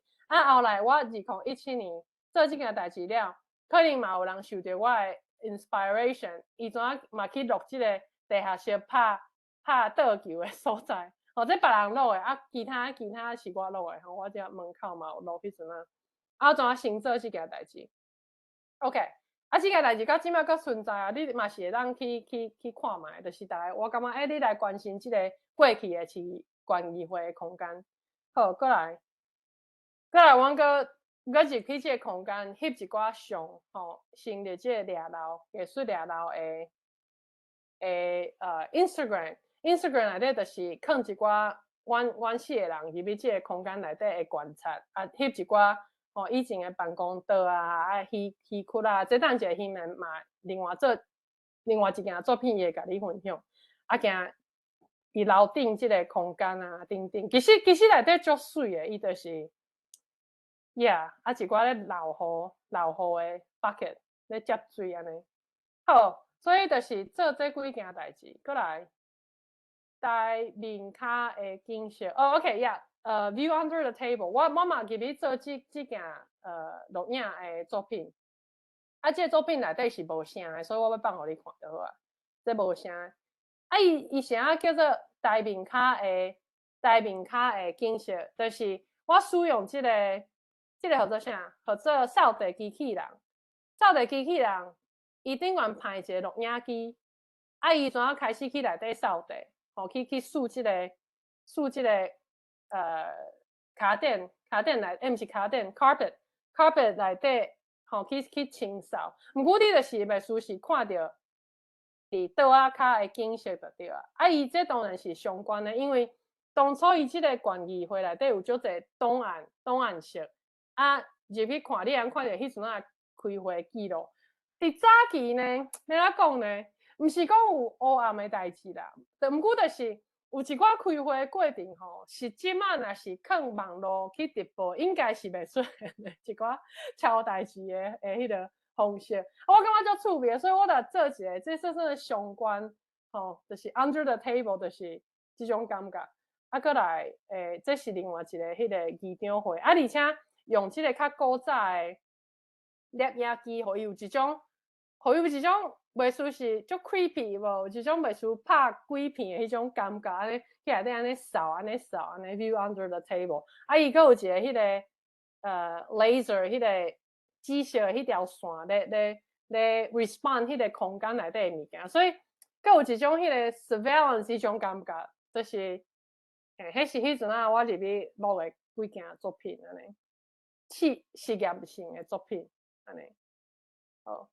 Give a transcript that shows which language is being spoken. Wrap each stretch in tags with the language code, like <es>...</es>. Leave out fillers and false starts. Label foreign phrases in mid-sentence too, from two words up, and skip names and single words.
<nan>后来我2017年做这件代志了，可能嘛有人受到我的 inspiration， 伊怎样嘛去录这个地下室拍倒球的所在，这别人录的，其他是我录的，我这门口嘛有录迄阵我怎先做这件代志 ？OK， 这件代志到即摆阁存在你嘛是会当去看卖，就是我感觉你来关心这个过去的市县议会的空间。好，过来，阮阁入去这个空间翕一寡相，成立这个掠楼艺术掠楼的 Instagram 内底就是放一寡阮四个人入去即个空间内底的观察，翕一寡以前的办公桌鱼窟这等一个翕面嘛，另外一件作品会甲你分享，行伫楼顶即个空间顶，其实内底足水的，伊就是一寡咧老雨的 bucket 咧接水安尼，好，所以就是做这几件代志，过来。台面骹的景色</nan> <en>，OK， view under the table，</en> <nan>我嘛入去做这件录影的作品，这个作品内底是无声的，所以我要放互你看就好啊。这无声，伊啥叫做台面骹的景色，就是我使用这个叫做啥？叫做扫地机器人。扫地机器人，伊顶悬派一个录影机，伊怎开始去内底扫地？去数这个卡垫内，毋是卡垫 carpet 内底，去清扫。毋过你就是袂输是看到伫桌骹的景色就对啊。伊这当然是相关的，因为当初伊这个县议会内底有足侪档案室，入去看，你通看到迄阵开会记录。伫早期呢，要怎讲呢？毋是讲有黑暗的代志啦，毋过就是有一寡开会过程是即马若是放网络去直播，应该是袂出现的一寡超代志的迄个方式。我感觉足趣味，所以我就做一个，这算是相关就是</nan> <en>under the table，</en> <nan>就是即种感觉。过来这是另外一个迄个议长会，而且用即个较古早的摄影机，互伊有一种袂输是足 creepy 无，有一种袂输拍鬼片的迄种感觉，安尼去内底安尼扫，安尼</nan> <en>view under the table。</en> <nan>伊佫有一个迄个laser 迄个机械迄条线咧 respond 迄个空间内底的物件，所以佫有一种迄个 surveillance 迄种感觉，就是迄是迄阵啊，我入去录的几件作品安尼，实验性的作品安尼，好。</nan>